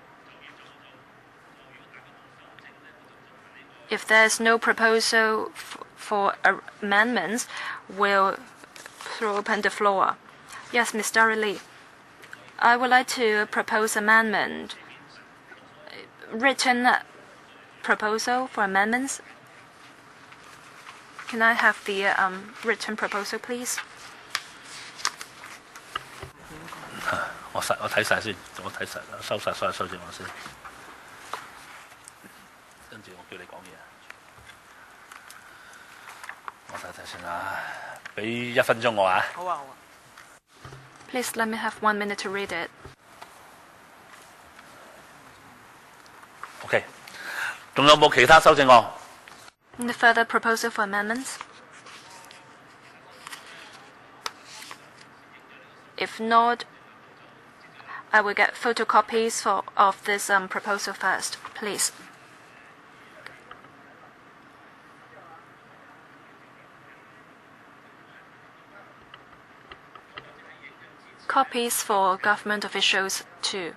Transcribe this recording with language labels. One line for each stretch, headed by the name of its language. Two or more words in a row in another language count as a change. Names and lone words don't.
English: If there's no proposal for amendments, we'll throw open the floor. Yes, Mr. Lee. I would like to propose amendment. Written proposal for amendments. Can I have the written proposal, please?
Cantonese: 我睇晒先，我睇晒收晒所有修正案先，跟住我叫你講嘢。我睇睇先啦，俾1分鐘我啊。好啊，好啊。
English: Please let me have 1 minute to read it.
Cantonese: OK， 仲有冇其他修正案？
English: The further proposal for amendments? If not, I will get photocopies of this proposal first, please. Copies for government officials too.